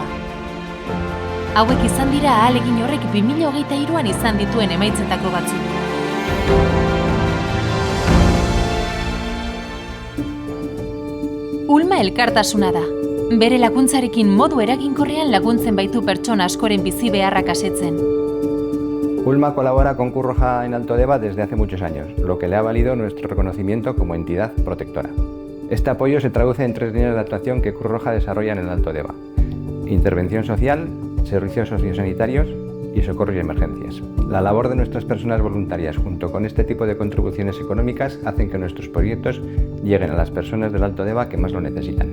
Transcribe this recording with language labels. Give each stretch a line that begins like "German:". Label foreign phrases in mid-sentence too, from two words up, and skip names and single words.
Basque: Hauek izan dira ahalegin horrek 2023an izan dituen emaitzetako batzuk. Ulma elkartasuna da. Bere laguntzarekin modu eraginkorrean laguntzen baitu pertsona askoren bizi beharrak asetzen.
Spanish: Ulma colabora con Cruz Roja en Alto Deba desde hace muchos años, lo que le ha valido nuestro reconocimiento como entidad protectora. Este apoyo se traduce en 3 líneas de actuación que Cruz Roja desarrolla en el Alto Deba: intervención social, servicios sociosanitarios y socorros y emergencias. La labor de nuestras personas voluntarias junto con este tipo de contribuciones económicas hacen que nuestros proyectos lleguen a las personas del Alto Deba que más lo necesitan.